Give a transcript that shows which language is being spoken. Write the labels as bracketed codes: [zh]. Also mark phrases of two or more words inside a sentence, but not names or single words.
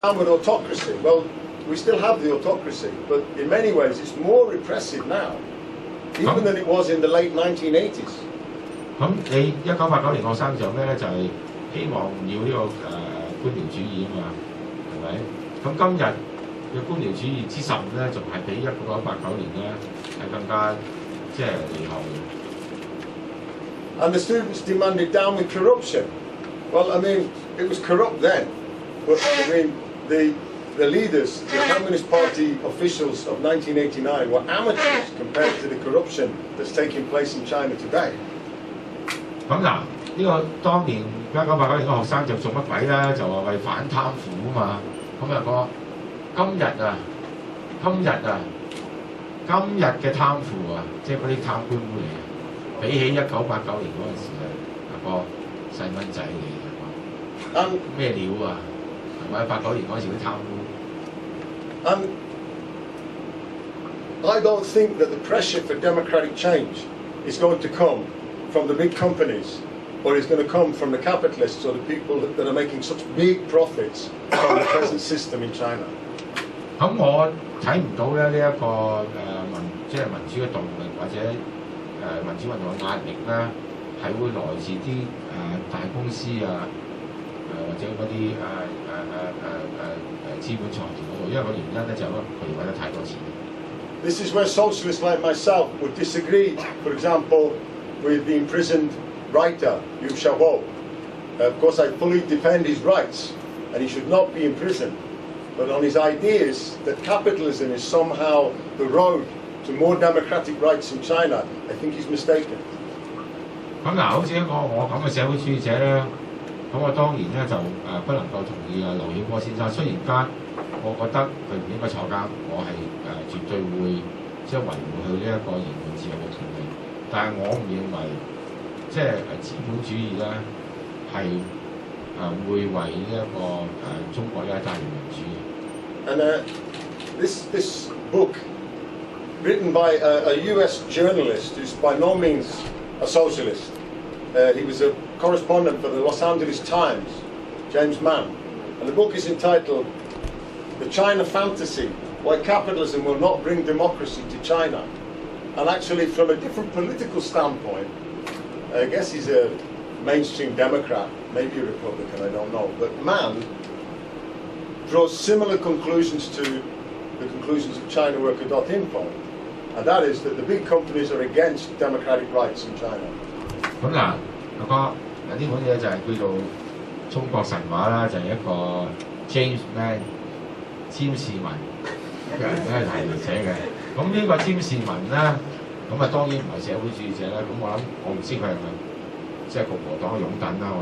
[en] With autocracy, well, we still have the autocracy, but in many ways it's more repressive now, even than it was in the late 1980s. [yue] 咁你1989年學生就咩咧？就係希望要呢個官僚主義啊嘛，係咪？咁今日嘅官僚主義之甚咧，仲係比1989年咧係更加即係厲害嘅。 [en] And the students demanded down with corruption. Well, I mean, it was corrupt then, but I mean, the leaders, the Communist Party officials of 1989 were amateurs compared to the corruption that's taking place in China today. [yue] 咁嗱，呢個當年1989年嘅學生就做乜鬼咧？就話為反貪腐啊嘛。咁啊講今日嘅貪腐啊，即係嗰啲貪官污吏啊，比起1989年嗰陣時個細蚊仔嚟嘅，咩料啊？係咪89年嗰陣時啲貪污？ [en] I don't think that the pressure for democratic change is going to come from the big companies, or is going to come from the capitalists or the people that are making such big profits from the present system in China. [yue] 咁我睇唔到咧呢一個即係民主嘅動力或者民主運動嘅壓力咧，係會來自啲大公司啊或者嗰啲資本財團嗰度，因為個原因咧就係佢哋揾得太多錢。 [en] This is where socialists like myself would disagree, for example, with the imprisoned writer Yu Xiaobo. Of course, I fully defend his rights, and he should not be imprisoned. But on his ideas that capitalism is somehow the road to more democratic rights in China, I think he's mistaken. [yue] 咁嗱，好似一個我咁嘅社會主義者咧，咁我當然咧就不能夠同意劉曉波先生。雖然間我覺得佢唔應該坐監，我係絕對會即係維護佢呢一個言論自由嘅權利。但係我唔認為即係資本主義咧係會為呢一個中國咧帶來民主。 [en] And this book, written by a US journalist who's by no means a socialist, he was a correspondent for the Los Angeles Times, James Mann, and the book is entitled "The China Fantasy: Why Capitalism Will Not Bring Democracy to China." And actually, from a different political standpoint, I guess he's a mainstream Democrat, maybe a Republican, I don't know, but Mann draws similar conclusions to the conclusions of CHINAWORKER.INFO, and that is that the big companies are against democratic rights in China. [yue] 咁嗱，阿哥，呢本嘢就係叫做《中國神話》啦，就係一個 James Mann 詹士文嘅係寫嘅。咁呢個詹士文咧，咁啊當然唔係社會主義者啦。咁我唔知佢係咪即係共和黨嘅擁躉啦。